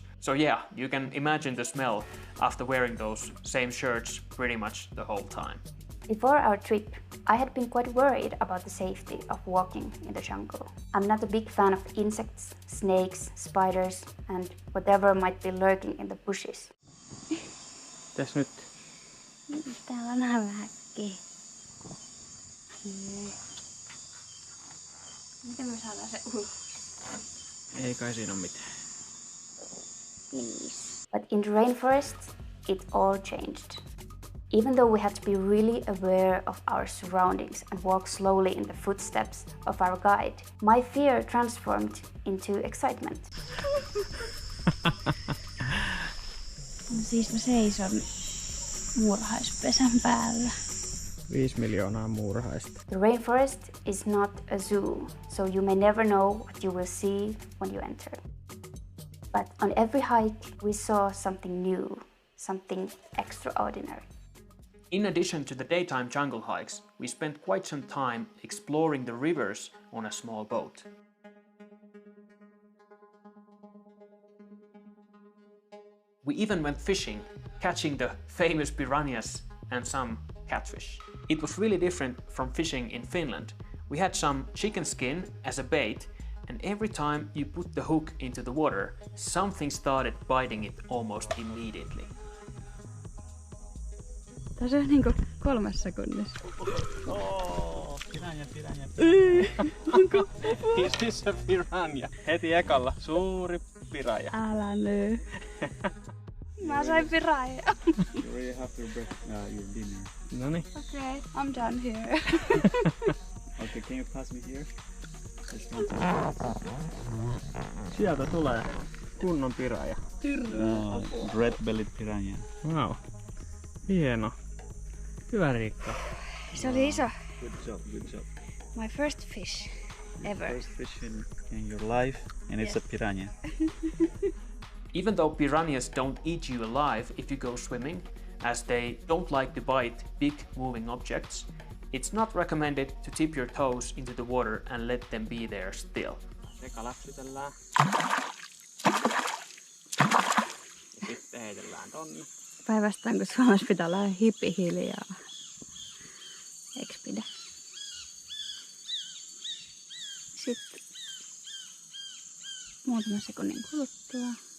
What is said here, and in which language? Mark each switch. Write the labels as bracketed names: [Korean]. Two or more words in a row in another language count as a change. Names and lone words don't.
[English] So yeah, you can imagine the smell after wearing those same shirts pretty much the whole time. Before our trip, I had been quite worried about the safety of walking in the jungle. I'm not a big fan of insects, snakes, spiders and whatever might be lurking in the bushes. [Finnish] Mitäs nyt? Täällä on vähän häkkiä. Miten me saadaan se ulos? Ei kai siinä ole mitään. [English] But in the rainforest, it all changed. Even though we had to be really aware of our surroundings and walk slowly in the footsteps of our guide, my fear transformed into excitement. [Finnish] Siis mä seison muurahaispesän päällä. 5 miljoonaa muurahaista. [English] The rainforest is not a zoo, so you may never know what you will see when you enter. But on every hike we saw something new, something extraordinary. In addition to the daytime jungle hikes, we spent quite some time exploring the rivers on a small boat. We even went fishing, catching the famous piranhas and some catfish. It was really different from fishing in Finland. We had some chicken skin as a bait, and every time you put the hook into the water, something started biting it almost immediately. [Finnish] Tässä on niinku 3 sekunnissa. [English] Oh, piranha. Is this a piranha? [Finnish] Heti ekalla suuri piranha. Älä nyt. Mä sain piranha. [English] You really have to break your dinner. [Finnish] Noniin. [English] Okay, I'm done here. Okay, can you pass me here? [Finnish] Sieltä tulee kunnon piranha. [English] Red-bellied piranha. [Finnish] Wow. Hieno. Hyvä Riikka. Se oli iso. [English] Good job. My first fish ever. First fish in your life, and it's a piranha. Even though piranhas don't eat you alive if you go swimming, as they don't like to bite big moving objects, it's not recommended to tip your toes into the water and let them be there still. [Finnish] Eka läpsytellään. Ja sitten heitellään tonne. Päivästään kun Suomessa pitää olla hiljaa. Eiks pidä? Sitten muutaman sekunnin kuluttua.